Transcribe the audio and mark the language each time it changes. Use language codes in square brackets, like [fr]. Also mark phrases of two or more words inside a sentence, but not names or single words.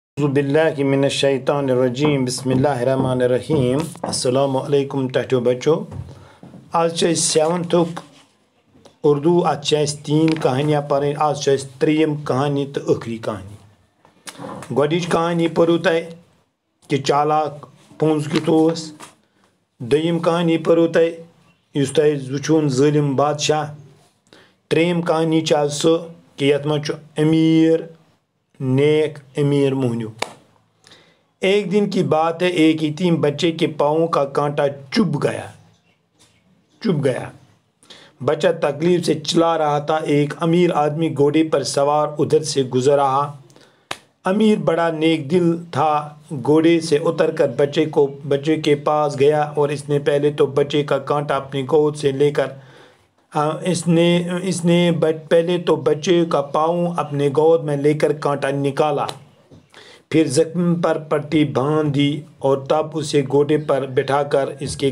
[ar] اعوذ باللہ من الشیطان الرجیم بسم اللہ الرحمن الرحیم السلام علیکم [ks] ٹھٹو بچو آج سیونتھک اردو ات تین کہانیاں پڑھیں آج تریم کہانی تو ٲخری کہانی گۄڈٕنِچ کہانی پٔرِو تۄہہِ کہ چالاک پونٛز کیُتھ اوس دوٚیِم کہانی پٔرِو تۄہہِ یُس تۄہہِ وٕچھوُن ظٲلِم بادشاہ ترٛیٚیِم کہانی چھِ آز سۄ کہ یَتھ منٛز چھُ أمیٖر نیک امیر موہنیو [ur] ایک دن کی بات ہے ایک یتیم بچے کے پاؤں کا کانٹا چبھ گیا بچہ تکلیف سے چلا رہا تھا ایک امیر آدمی گھوڑے پر سوار ادھر سے گزر رہا امیر بڑا نیک دل تھا گھوڑے سے اتر کر بچے کے پاس گیا اور اس نے پہلے تو بچے کا کانٹا اپنی گود سے لے کر اس نے پہلے تو بچے کا پاؤں اپنے گود میں لے کر کانٹا نکالا پھر زخم پر پٹی باندھ دی اور تب اسے گھوڑے پر بٹھا کر اس کے